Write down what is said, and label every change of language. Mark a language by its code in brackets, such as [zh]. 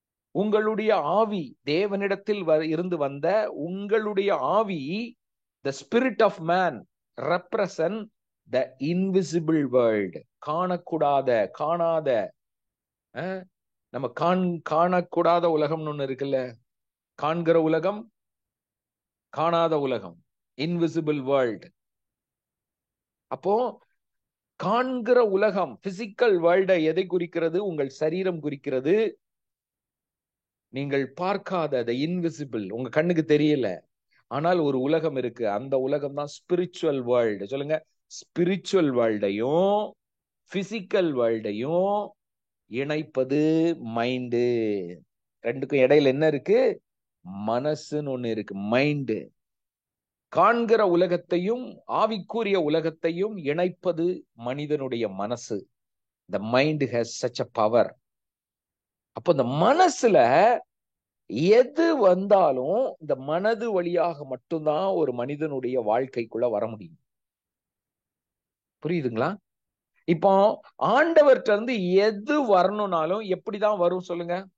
[ta] உங்களுடைய ஆவி, தேவனிடத்தில் இருந்து வந்த உங்களுடைய ஆவி, [en] the spirit of man represent the invisible world. [ta] காணக்கூடாத, காணாத, நம்ம காணக்கூடாத உலகம்னு ஒண்ணு இருக்குல்ல. காண்கிற உலகம், காணாத உலகம், இன்விசிபிள் வேர்ல்ட். அப்போ காண்கிற உலகம், பிசிக்கல் வேர்ல்டை எதை குறிக்கிறது? உங்கள் சரீரம் குறிக்கிறது. நீங்கள் பார்க்காத இன்விசிபிள், உங்க கண்ணுக்கு தெரியல, ஆனால் ஒரு உலகம் இருக்கு. அந்த உலகம் தான் ஸ்பிரிச்சுவல் வேர்ல்டு. சொல்லுங்க. ஸ்பிரிச்சுவல் வேர்ல்டையும் பிசிக்கல் வேர்ல்டையும் இணைப்பது மைண்டு. ரெண்டுக்கும் இடையில என்ன இருக்கு? மனசுன்னு ஒண்ணு இருக்கு, மைண்டு. காண்கிற உலகத்தையும் ஆவிக்குரிய உலகத்தையும் இணைப்பது மனிதனுடைய மனசு. [en] the mind has such a power. [ta] அப்போ இந்த மனசுல எது வந்தாலும் இந்த மனது வழியாக மட்டும்தான் ஒரு மனிதனுடைய வாழ்க்கைக்குள்ள வர முடியும். புரியுதுங்களா? இப்போ ஆண்டவர்கிட்ட இருந்து எது வரணும்னாலும் எப்படிதான் வரும் சொல்லுங்க?